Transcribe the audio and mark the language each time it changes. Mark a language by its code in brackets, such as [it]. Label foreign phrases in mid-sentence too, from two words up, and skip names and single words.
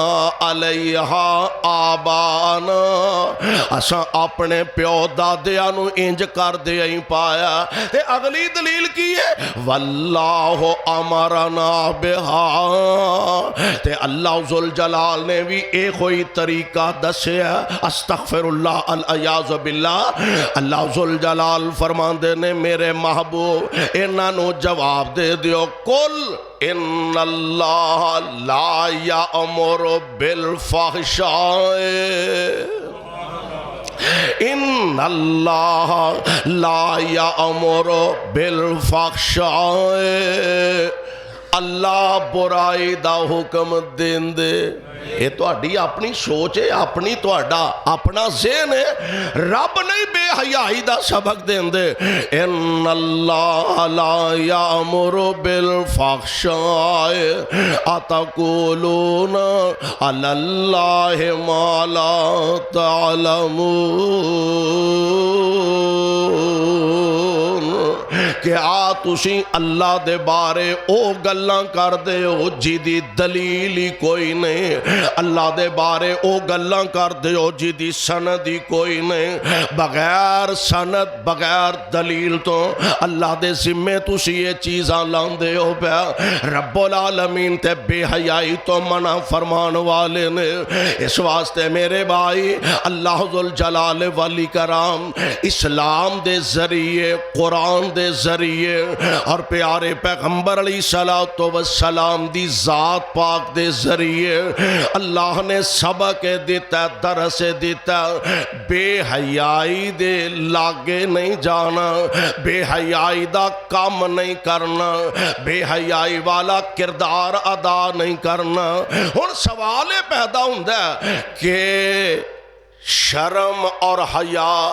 [ar] علیہا آبانا [pa] اساں اپنے پیو دادیاں نو انج کر دے ہی پایا تے اگلی دلیل کی ہے [ar] واللہ امرنا بہا [pa] تے اللہ ذل جلال نے بھی ایک ہوئی طریقہ دسیا [ar] استغفر اللہ العیاذ باللہ [pa] اللہ ذل جلال فرماندے نے میرے محبوب انہاں نو جواب دے دیو [ar] قل ان اللہ لا یأمر بالفحشاء ان اللہ لا یأمر بالفحشاء [pa] اللہ برائی دا حکم دین دے [ur] یہ تو اپنی سوچ ہے اپنی تو اپنا ذہن ہے [pa] رب نہیں بے حیائی دا سبق دین دے [ar] ان اللہ لا یامر بالفحشاء اتقولون علی اللہ ما لا تعلمون [pa] کہ تسی اللہ دے بارے او گلاں کر دے ہو جی دی دلیل ہی کوئی نہیں اللہ دے بارے او گلاں کر دے ہو جی دی سند ہی کوئی نہیں بغیر سند بغیر دلیل تو اللہ دے ذمے تسی یہ چیزاں لاندے ہو پیا رب العالمین تے بے حیائی تو منع فرمان والے نے اس واسطے میرے بھائی اللہ ذل جلال والی کرام اسلام دے ذریعے قرآن دے ذریعے اور پیارے پیغمبر علیہ السلام دی ذات پاک دے ذریعے اللہ نے سبق دیتا درس دیتا بے حیائی دے لاگے نہیں جانا بے حیائی دا کام نہیں کرنا بے حیائی والا کردار ادا نہیں کرنا ہن سوال پیدا ہوندا ہے کہ شرم اور حیا